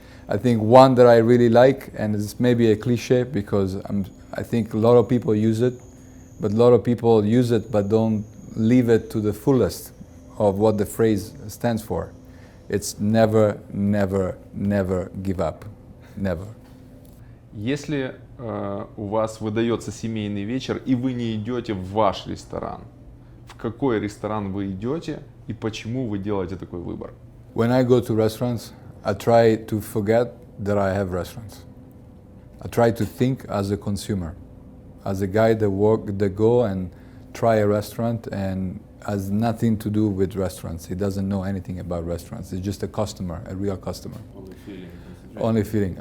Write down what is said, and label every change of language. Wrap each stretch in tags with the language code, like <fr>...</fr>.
<en>I think one that I really like, and it's maybe a cliche because I think a lot of people use it, but a lot of people use it but don't leave it to the fullest of what the phrase stands for. It's never, never, never give up. Never.</en> <ru>Если у вас выдается семейный вечер и вы не идете в ваш ресторан, в какой ресторан вы идете и почему вы делаете такой выбор?</ru> <en>When I go to restaurants, I try to forget that I have restaurants. I try to think as a consumer, as a guy that go and try a restaurant and has nothing to do with restaurants. He doesn't know anything about restaurants. He's just a customer, a real customer. Only feeling.</en>